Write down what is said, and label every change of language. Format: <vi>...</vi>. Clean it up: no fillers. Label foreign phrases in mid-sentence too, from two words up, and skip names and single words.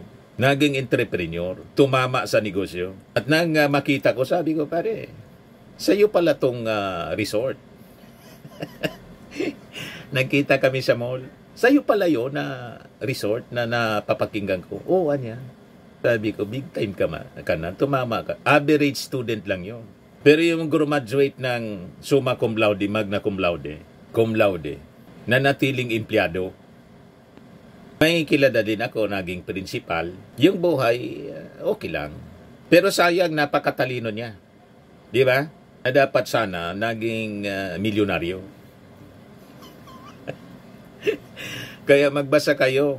<tl>Naging entrepreneur, tumama sa negosyo. At nang makita ko, sabi ko, pare, sa'yo pala tong resort. Nagkita kami sa mall. Sa'yo pala yun na resort na napapakinggan ko. Oo, anya. Sabi ko,</tl> <en>big time</en> <tl>ka na, tumama ka.</tl> <en>Average student</en> <tl>lang yun.</tl> <la>Pero yung graduate ng summa cum laude, magna cum laude,</la> <tl>na natiling empleyado, may kilala din ako, naging principal. Yung buhay, okay lang. Pero sayang, napakatalino niya. Di ba? Na dapat sana naging milyonaryo. Kaya magbasa kayo.</tl>